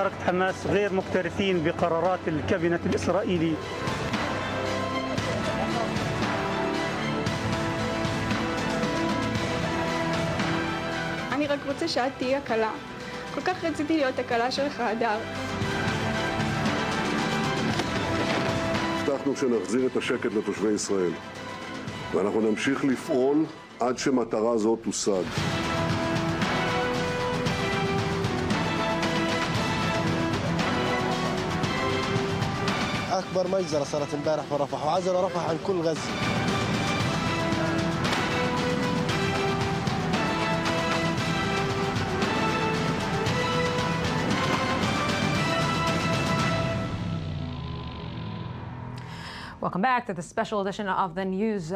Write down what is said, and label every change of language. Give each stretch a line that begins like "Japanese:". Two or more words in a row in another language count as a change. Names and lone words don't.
Arabic: حماس غير مكترثين بقرارات الكابينة الإسرائيلي.
Hebrew: אני רק רוצה שאת תהיי הקלה. כל כך רציתי להיות הקלה שלך, הדר. הבטחנו שנחזיר את השקט לתושבי ישראל, ואנחנו נמשיך לפעול עד שמטרה זו תושג.
Arabic: أكبر مجزرة صارت امبارح في رفح، وعزلوا رفح عن كل غزة.
English: Welcome back to the special edition of the news.